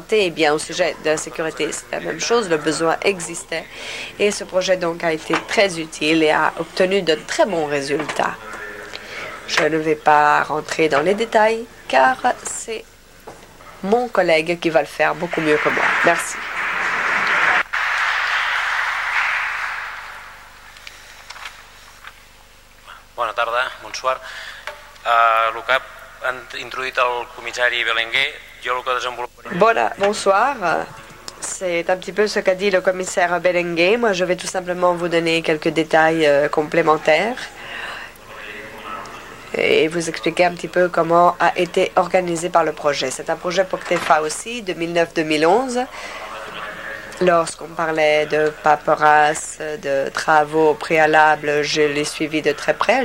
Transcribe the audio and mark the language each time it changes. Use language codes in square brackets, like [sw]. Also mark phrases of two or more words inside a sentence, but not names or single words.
[fr] Et bien au sujet de la sécurité, c'est la même chose. Le besoin existait. Et ce projet donc a été très utile et a obtenu de très bons résultats. Je ne vais pas rentrer dans les détails car c'est mon collègue qui va le faire beaucoup mieux que moi. Merci. [ca] Bona tarda, bonsoir. El que ha introduït el comissari Belenguer, jo el que desenvoluparia... [fr] Bonsoir. C'est un petit peu ce qu'a dit le commissaire Belenguer. Moi, je vais tout simplement vous donner quelques détails complémentaires et vous expliquer un petit peu comment a été organisé par le projet. C'est un projet POCTEFA aussi, 2009-2011. Lorsqu'on parlait de paperasse, de travaux préalables, je l'ai suivi de très près.